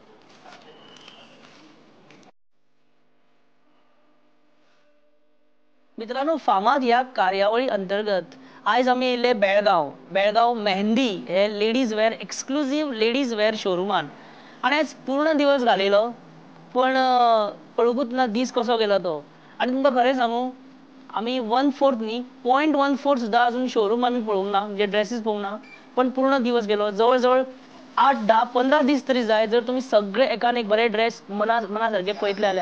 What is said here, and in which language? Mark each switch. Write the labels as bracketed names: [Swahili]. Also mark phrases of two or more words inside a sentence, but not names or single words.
[Konkani] मित्रांनो, फामाद या कार्यावळी अंतर्गत आज आम्ही येयले बेळगाव मेहंदी हे [English] ladies wear, exclusive ladies wear [Konkani] शोरुमान. आणि आज पूर्ण दिवस घालेलो, पण पळकूच ना दीस कसो गेलो तो. आणि तुमकां खरें सांगू, आम्ही 1/4 न्ही 0.14 सुद्धा अजून शोरूम आम्ही पळोवंक ना, म्हणजे ड्रेसीस पळोवंक ना. पण पूर्ण दिवस गेलो. जवळ 8-10-15 दीस तरी जाय जर तुम्ही सगळे एकान एक बरे ड्रेस मना सारखे पळयतले जाल्यार.